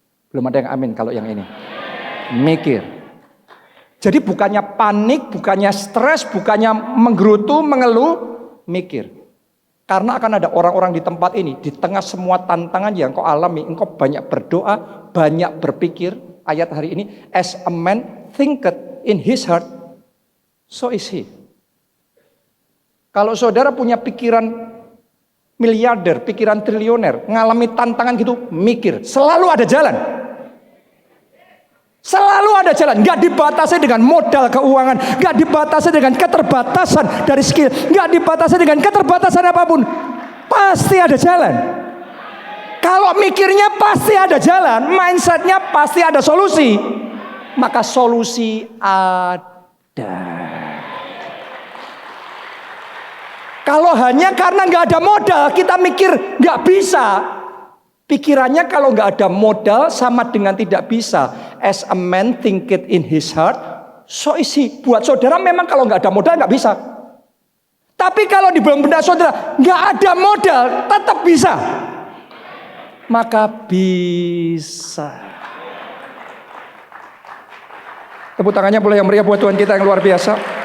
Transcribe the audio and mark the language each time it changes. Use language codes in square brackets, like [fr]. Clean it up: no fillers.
[id] Belum ada yang amin kalau yang ini. Mikir. Jadi bukannya panik, bukannya stres, bukannya menggerutu, mengeluh, mikir. Karena akan ada orang-orang di tempat ini, di tengah semua tantangan yang kau alami, engkau banyak berdoa, banyak berpikir. Ayat hari ini, [en] as a man thinketh in his heart, so is he. [id] Kalau saudara punya pikiran miliarder, pikiran triliuner, ngalami tantangan gitu, mikir. Selalu ada jalan. Selalu ada jalan. Gak dibatasi dengan modal keuangan, gak dibatasi dengan keterbatasan dari skill, gak dibatasi dengan keterbatasan apapun. Pasti ada jalan. Kalau mikirnya pasti ada jalan, mindsetnya pasti ada solusi. Maka solusi ada. Kalau hanya karena nggak ada modal kita mikir nggak bisa, pikirannya kalau nggak ada modal sama dengan tidak bisa. [en] As a man thinketh in his heart, so is he. [id] Buat saudara memang kalau nggak ada modal nggak bisa. Tapi kalau di dalam benak saudara nggak ada modal tetap bisa, maka bisa. Tepuk tangannya boleh yang meriah buat Tuhan kita yang luar biasa.